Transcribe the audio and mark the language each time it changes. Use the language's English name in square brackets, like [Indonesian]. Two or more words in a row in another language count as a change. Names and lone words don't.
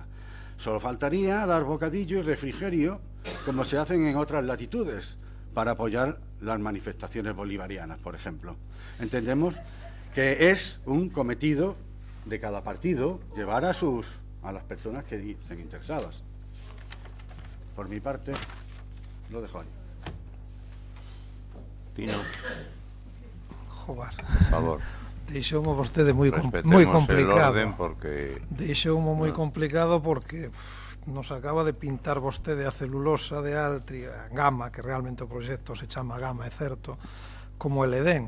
[Spanish] Solo faltaría dar bocadillo y refrigerio, como se hacen en otras latitudes, para apoyar las manifestaciones bolivarianas, por ejemplo. Entendemos que es un cometido de cada partido llevar a las personas que estén interesadas. Por mi parte, lo dejo ahí. Tino. Joder. Por favor. [Galician] Deixoumo vostede moi [Spanish] Respetemos [Galician] complicado. [Spanish] el orden porque... [Galician] Deixoumo moi complicado porque nos acaba de pintar vostede a celulosa de Altri, a Gama, que realmente o proxecto se chama Gama, é certo, como el Edén.